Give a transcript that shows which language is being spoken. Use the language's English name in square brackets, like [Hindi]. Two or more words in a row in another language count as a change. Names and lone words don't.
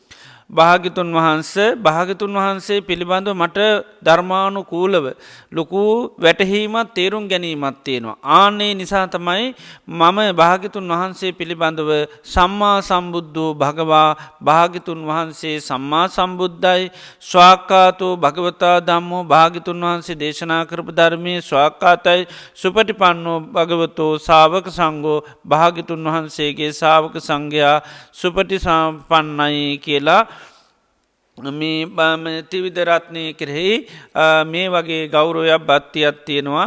[Sinhala] භාග්‍යතුන් වහන්සේ පිළිබඳව මට ධර්මානුකූලව ලොකු වැටහීමත් තේරුම් ගැනීමත් තියෙනවා. ආනේ නිසා තමයි මම භාග්‍යතුන් වහන්සේ පිළිබඳව [Pali] සම්මා සම්බුද්ධෝ භගවා [Sinhala] භාග්‍යතුන් වහන්සේ සම්මා සම්බුද්ධයි [Pali] ස්වාක්කාතෝ භගවතා ධම්මෝ [Sinhala] භාග්‍යතුන් වහන්සේ දේශනා කරපු ධර්මයේ ස්වාක්කාතයි [Pali] සුපටිපන්නෝ භගවතෝ ශාවක සංඝෝ [Sinhala] භාග්‍යතුන් වහන්සේගේ ශාවක සංඝයා සුපටිසම්පන්නයි කියලා මේ ත්‍රිවිධ කෙරෙහි මේ වගේ ගෞරවයක් භක්තියක් තියෙනවා.